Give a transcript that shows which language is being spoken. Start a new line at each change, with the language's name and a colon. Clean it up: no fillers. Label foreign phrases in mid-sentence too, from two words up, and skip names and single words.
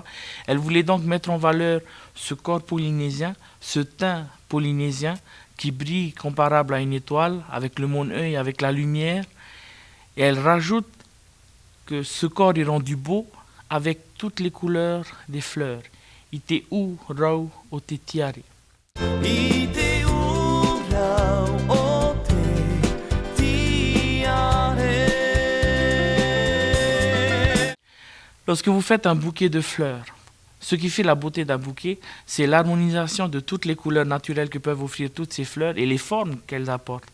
French: Elle voulait donc mettre en valeur ce corps polynésien, ce teint polynésien qui brille comparable à une étoile, avec le mon-œil, avec la lumière. Et elle rajoute que ce corps est rendu beau avec toutes les couleurs des fleurs.
Tahitian: Ite u rau o te tiare.
French: Lorsque vous faites un bouquet de fleurs, ce qui fait la beauté d'un bouquet, c'est l'harmonisation de toutes les couleurs naturelles que peuvent offrir toutes ces fleurs et les formes qu'elles apportent.